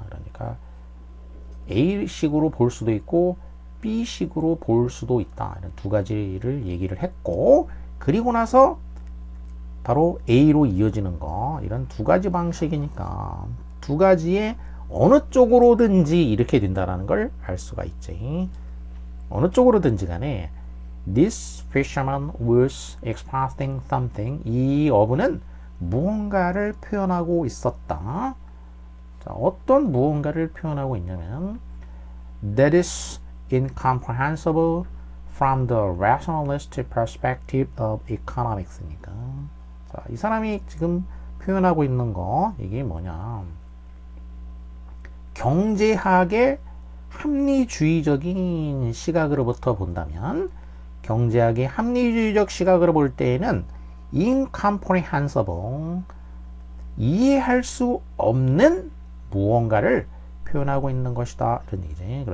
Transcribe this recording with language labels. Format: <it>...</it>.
<ko>그러니까 A식으로 볼 수도 있고 B식으로 볼 수도 있다, 이런 두 가지를 얘기를 했고, 그리고 나서 바로 A로 이어지는 거, 이런 두 가지 방식이니까 두 가지의 어느 쪽으로든지 이렇게 된다라는 걸 알 수가 있지. 어느 쪽으로든지 간에</ko> <en>This fisherman was expressing something.</en> <ko>이 어부는 무언가를 표현하고 있었다. 자, 어떤 무언가를 표현하고 있냐면</ko> <en>that is incomprehensible from the rationalist perspective of economics니까.</en> <ko>자, 이 사람이 지금 표현하고 있는 거 이게 뭐냐? 경제학의 합리주의적인 시각으로부터 본다면 경제학의 합리주의적 시각으로 볼 때에는 incomprehensible 이해할 수 없는 무언가를 표현하고 있는 것이다 이런 얘기지.</ko>